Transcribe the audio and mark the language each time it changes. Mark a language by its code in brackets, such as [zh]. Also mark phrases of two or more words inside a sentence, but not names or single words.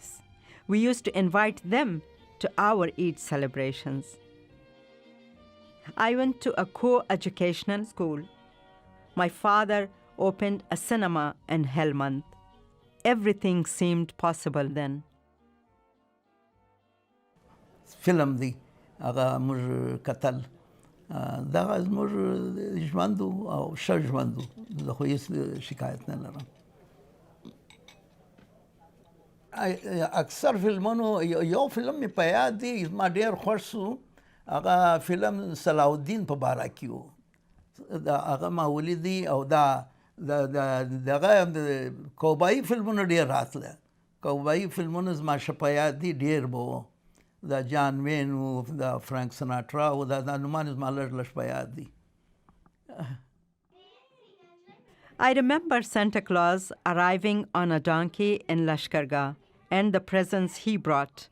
[en] We used to invite them to our Eid celebrations. I went to a co-educational school. My father opened a cinema in Helmand. Everything seemed possible then. [ps] فلم دی هغه موږ کتل دغه زموږ ژوند او ښه ژوند زه خو هېڅ شکایت نه لرم. اکثر فلمونو یو فلم مې په یاد دی زما ډېر خوښ شو هغه فلم صلاح الدین په باره کې و. هغه ما ولیدي او دغه کوبایي فلمونه ډېر راتله. کوبایي فلمونه زما ښه په یاد دي ډېر به و. دا جان وین و دا فرانک سناټرا و دا نومان زما لږ په یاد دي. [en] I remember Santa Claus arriving on a donkey in Lashkargah and the presents he brought.